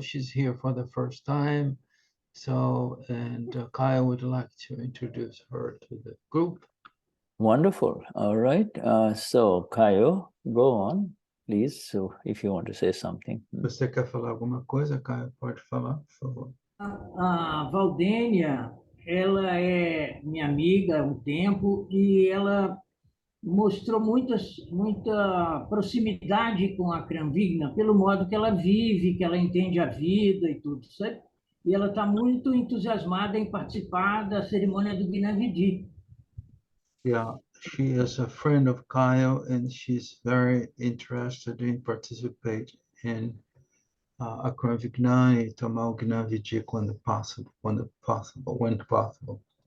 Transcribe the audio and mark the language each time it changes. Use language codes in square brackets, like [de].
[en] She's here for the first time. So, and Kyle would like to introduce her to the group. Wonderful. All right. So, Kayo, go on, please. So, if you want to say something. [pt] Você quer falar alguma coisa, Caio? Pode falar, por favor. A Valdênia, ela é minha amiga há um tempo e ela mostrou muita proximidade com a AKram Vignan pelo modo que ela vive, que ela entende a vida e tudo, sabe? E ela está muito entusiasmada em participar da cerimônia do Gnani. [en] Yeah, she is a friend of Kyle and she's very interested in participate in AKram Vignan [pt] e tomar o Gnani quando [en] possible, when possible.